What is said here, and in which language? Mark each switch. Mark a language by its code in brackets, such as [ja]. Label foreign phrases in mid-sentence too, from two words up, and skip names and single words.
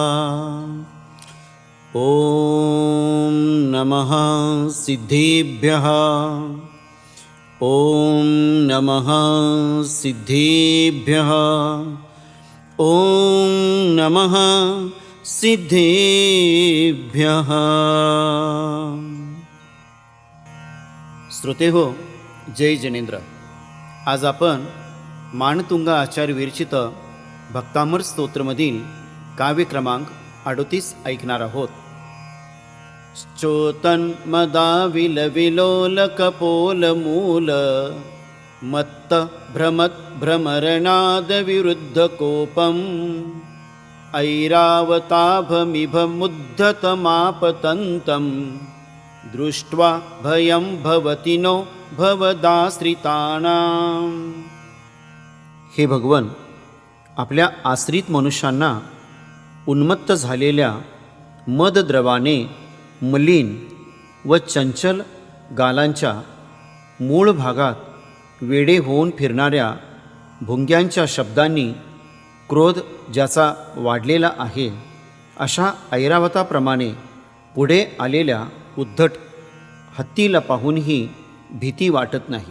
[sa] ॐ नमः सिद्धेभ्यः। ॐ नमः सिद्धेभ्यः। ॐ नमः सिद्धेभ्यः। [mr] श्रोते हो, जय जिनेंद्र। आज आपण मानतुंगा आचार्य विरचित भक्तामर स्तोत्रमधील काव्य क्रमांक 38 ऐकणार आहोत। [sa] च्योतन मदाविल विलोल कपोल मूल मत्त भ्रमत भ्रमरनाद विरुद्ध कोपम ऐरावताभमिभ मुद्धतमापतन्तं दृष्ट्वा भयं भवति नो भवदाश्रितानां। [mr] हे भगवन, आपल्या आश्रित मनुष्यांना उन्मत्त झालेल्या मदद्रवाने मलिन व चंचल गालांच्या मूळ भागात वेडे होऊन फिरणाऱ्या भुंग्यांच्या शब्दांनी क्रोध ज्याचा वाढलेला आहे, अशा ऐरावताप्रमाणे पुढे आलेल्या उद्धट हत्तीला पाहूनही भीती वाटत नाही।